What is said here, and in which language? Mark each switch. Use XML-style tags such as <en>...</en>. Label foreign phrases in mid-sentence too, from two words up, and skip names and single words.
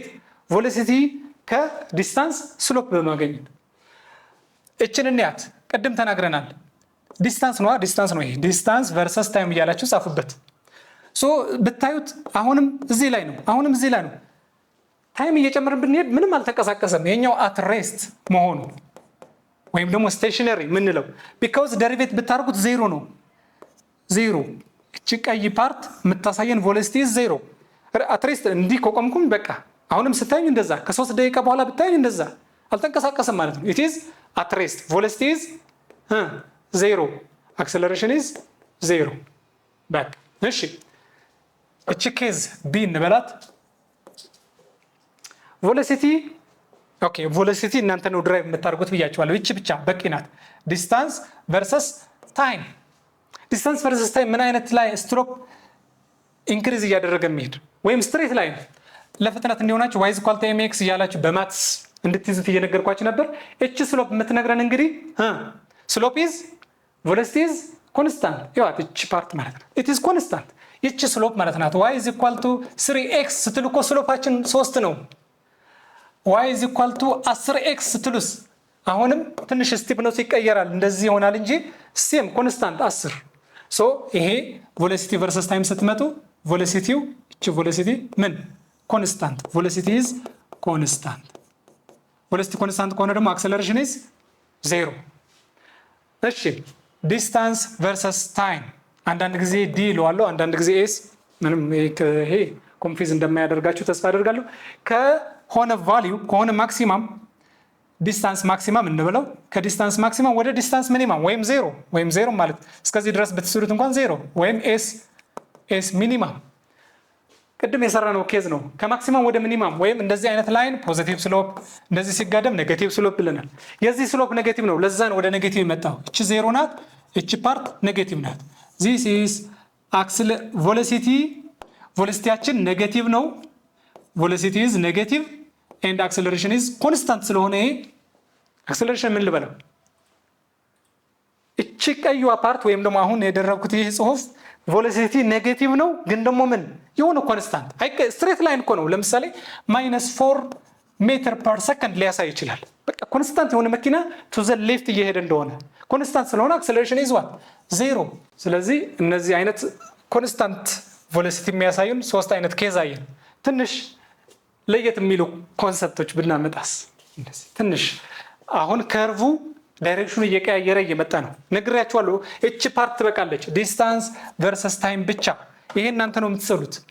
<am>ቬሎሲቲ ከዲስታንስ ስሎፕ በማግኘት እችን እንያት። ቅድም ተናግረናል። ዲስታንስ ነው ይሄ</am> <en>distance versus time</en> <am>እያላችሁ ጻፉበት። ብታዩት አሁንም እዚህ ላይ ነው ታይም እየጨመርን ብንሄድ ምንም አልተንቀሳቀሰም። ይሄኛው</am> <en>at rest</en> <am>መሆኑ ወይም ደግሞ ስቴሽነሪ ምንለው</am> <en>because derivative</en> <am>ብታርጉት 0 ነው። 0 እቺ ቀይ ፓርት የምታሳየን</am> <en>velocity 0 at rest።</en> <am>እንዲህ ከቆምኩም በቃ አሁንም ስታዩኝ እንደዛ ከ3 ደቂቃ በኋላ ብታዩኝ እንደዛ አልተንቀሳቀሰም ማለት ነው።</am> <en>it is at rest, velocity is 0, acceleration is 0 back።</en> <am>እሺ እቺ</am> <en>case B</en> <am>እንበላት። ቬሎሲቲ እናንተ ነው ድራይቭ የምታደርጉት ብያችኋለሁ። እቺ ብቻ በቂ ናት።</am> <en>distance versus time። distance versus time</en> <am>ምን አይነት ላይ</am> <en>slope increase</en> <am>እያደረገ የሚሄድ ወይም ስትሬት ላይ ለፍጥነት እንዲሆናችሁ</am> <en>y is equal to mx</en> <am>እያላችሁ በማትስ እንድትይዙት እየነገርኳችሁ ነበር። እቺ ስሎፕ የምትነግረን እንግዲህ</am> <en>slope is velocity is</en> <am>constant ይዋት እቺ ፓርት ማለት ነው</am> <en>it is constant</en> <am>እቺ ስሎፕ ማለት ናት</am> <en>y is equal to 3x</en> <am>ስትሉ እኮ ስሎፓችን 3 ነው</am> <en>y is equal to 10x</en> <am>ስትሉስ አሁንም ትንሽ ስቲፕ ነው ይቀየራል እንደዚህ ይሆናል እንጂ</am> <en>same constant 10 so</en> <am>ይሄ</am> <en>velocity versus time</en> <am>ስትመጡ velocityው እቺ velocity ምን</am> <en>constant velocity is constant velocity constant</en> <am>ከሆነ ደግሞ acceleration</am> <en>is 0</en> <am>እሺ</am> <en>distance versus time</en> <am>አንዳንድ ጊዜ d ይለዋለሁ አንዳንድ ጊዜ s ምንም ይሄ ኮንፊዝ እንደማያደርጋችሁ ተስፋ አደርጋለሁ ከሆነ ቫልዩ ከሆነ</am> <en>maximum distance</en> <am>ማክሲማም እንበለው ከዲስታንስ ማክሲማም ወደ</am> <en>distance minimum</en> <am>ወይም 0 ማለት እስከዚህ ድረስ ብትስሩት እንኳን 0 ወይም</am> <en>s minimum</en> <am>ቅድም የሰራነው ኬዝ ነው ከማክሲማም ወደ ሚኒማም ወይም እንደዚህ አይነት</am> <en>line positive slope</en> <am>እንደዚህ ሲጋደም</am> <en>negative slope</en> <am>ብለናል የዚህ ስሎፕ ኔጌቲቭ ነው ለዛ ነው ወደ ኔጌቲቭ የመጣው እቺ 0 ናት እቺ ፓርት ኔጌቲቭ ናት</am> <en>this is</en> <am>velocityያችን ኔጌቲቭ ነው</am> <en>velocity is negative and acceleration is constant</en> <am>ስለሆነ acceleration ምን ልበለው እቺ ቀይዋ ፓርት ወይም ደግሞ አሁን የደረብኩት ይሄ ጽሁፍ velocity ኔጌቲቭ ነው ግን ደግሞ ምን የሆነ</am> <en>constant straight line</en> <am>እኮ ነው ለምሳሌ -4</am> <en>meter per second</en> <am>ሊያሳይ ይችላል በቃ ኮንስታንት የሆነ መኪና</am> <en>to the left</en> <am>እየሄደ እንደሆነ ኮንስታንት ስለሆነ</am> <en>acceleration is what 0</en> <am>ስለዚህ እነዚህ አይነት</am> <en>constant velocity</en> <am>የሚያሳዩን ሶስት አይነት ኬዝ አየን ትንሽ ለየት የሚሉ ኮንሰፕቶች ብናመጣስ እንደዚህ ትንሽ አሁን ከርቡ ዳይሬክሽኑ እየቀያየረ እየመጣ ነው ነግሬያችኋለሁ እቺ ፓርት ትበቃለች</am> <en>distance versus time</en> <am>ብቻ ይሄ እናንተ ነው የምትሰሩት</am>